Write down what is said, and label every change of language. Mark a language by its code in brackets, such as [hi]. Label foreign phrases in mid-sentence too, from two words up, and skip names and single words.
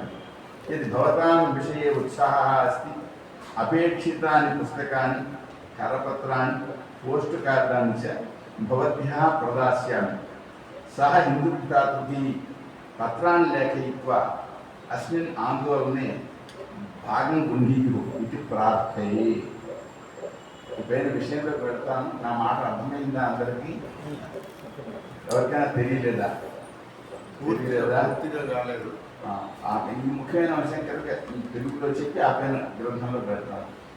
[sa] यदि भवतां विषये उत्साहः अस्ति अपेक्षितानि पुस्तकानि करपत्राणि पोस्ट् कार्डानि च भवद्भ्यः प्रदास्यामि। सः हिन्दुभ्रातृभिः पत्राणि लेखयित्वा अस्मिन् आन्दोलने భాగం గుండీరు ఇది ప్రార్థయే. [te] ఇప్పుడైన విషయంలో పెడతాను. నా మాట అర్థమైందా అందరికీ? ఎవరికైనా తెలియలేదా? పూర్తిగా రాలేదు. ఈ ముఖ్యమైన విషయం కనుక తెలుగులో చెప్పి ఆ పైన గ్రంథంలో పెడతాను.